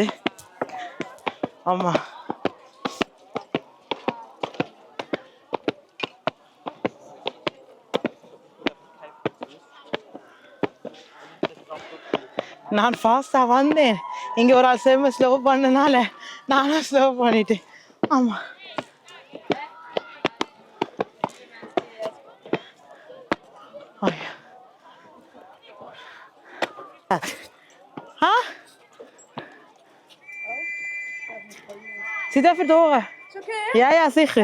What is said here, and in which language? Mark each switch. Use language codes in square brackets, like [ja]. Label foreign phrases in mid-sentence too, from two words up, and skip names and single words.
[ta] ஆமா நான் ஃபாஸ்டா வந்தேன். இங்க ஒரு ஆள் செம்ம ஸ்லோ பண்ணனால நானும் ஸ்லோ பண்ணிட்டேன். [nl] ஆமா Zit even door. Is okay? Ja, ja, zeker.